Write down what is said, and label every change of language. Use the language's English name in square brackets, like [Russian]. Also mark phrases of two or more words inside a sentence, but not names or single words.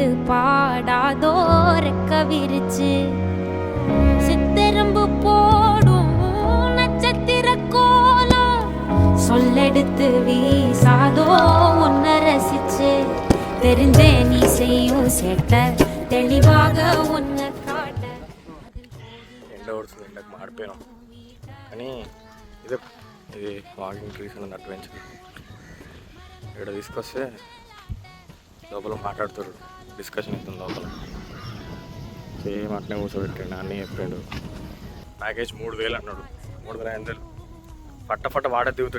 [Tamil] பாடாதோ ரெக்க விரிச்சு சித்தெரும்பு போடும் நட்சத்திர கோலம் சொல்லெடுத்து வீசாதோ உன்னை ரசிச்சு தெரிஞ்சே நீ செய்யும் சேட்ட தெளிவாக உன்னை காட்ட [Telugu] ఎండ పడుతుంది, ఎండకు మాడిపోయినాం. కానీ ఇది [English] walking trees [Telugu] అని అడ్వెంచర్. ఇక్కడ తీసుకొస్తే లోపల మాట్లాడుతారు, డిస్కషన్ అవుతుంది లోపల. సేమ్ అట్నే కూర్చోబెట్టాడు, అన్నీ చెప్పాడు. ప్యాకేజ్ 3,000 అన్నాడు, 3,500 ఫట్ట వాడే దిగుతాడు.